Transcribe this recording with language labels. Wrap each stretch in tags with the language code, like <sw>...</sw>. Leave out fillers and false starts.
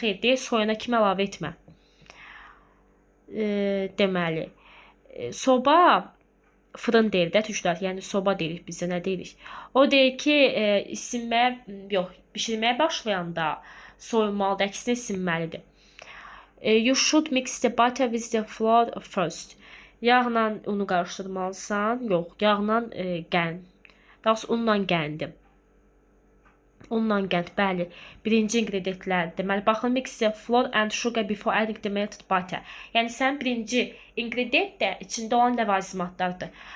<az>Xeyr, deyir, soyana kimi əlavə etmə. Deməli, soba, fırın deyir də tüşlər, yəni soba deyirik bizdə, nə deyirik? O deyir ki, bişirməyə başlayanda soyunmalıdır, əksinə isinməlidir.</az> <en>You should mix the butter with the flour first.</en> <az>Yağla unu qarışdırmalısan, yox, yağla qənd. Daha sonra unla qəndi. Unla qənd, bəli. Birinci ingrediyentlər. Deməli, baxın,</az> <en>mix the flour and sugar before adding the melted butter.</en> <az>Yəni, sən birinci ingrediyent də içində olan ləvazimatlardır.</az>